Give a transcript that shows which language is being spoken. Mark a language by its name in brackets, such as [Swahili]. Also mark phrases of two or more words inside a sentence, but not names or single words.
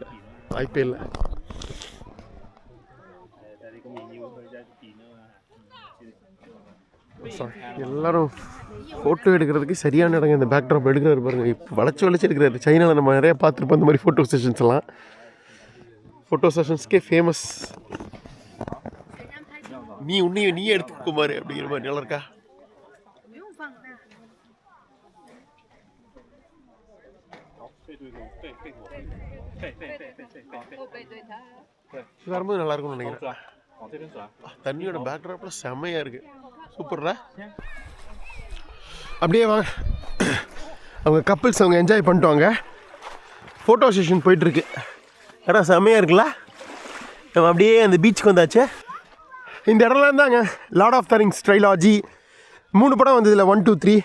[Tamil] IPL எல்லோரும் ஃபோட்டோ எடுக்கிறதுக்கு சரியான இடங்க. இந்த பேக்ட்ராப் எடுக்கிறாரு பாருங்கள், இப்போ வளைச்சி எடுக்கிறாரு. சைனாவில் நம்ம நிறையா பார்த்துருப்போம் இந்த மாதிரி [English] photo sessions [Tamil] எல்லாம். [English] photo sessions-க்கே famous. [Tamil] நீயே எடுத்துக்குமாரு அப்படிங்கிற மாதிரி நல்லா இருக்கா? [Chinese] 放大。背对我，背对他。 [Tamil] வரும்போது நல்லா இருக்கும்னு நினைக்கிறேன். [Chinese] 往这边转。 [Tamil] தண்ணியோட பேக்ராப்ல செம்மையா இருக்கு. சூப்பர்ரா. அப்படியே வாங்க. அவங்க கப்பிள்ஸ் அவங்க என்ஜாய் பண்ணிட்டு வாங்க. [English] photo session [Tamil] போயிட்டுருக்கு. ஏன்னா செம்மையாக இருக்குல்ல. நம்ம அப்படியே அந்த பீச்சுக்கு வந்தாச்சு. இந்த இடம்லாம் தாங்க லார்ட் ஆஃப் த ரிங்ஸ் ட்ரைலாஜி 3 படம் வந்ததில்ல 1, 2, 3.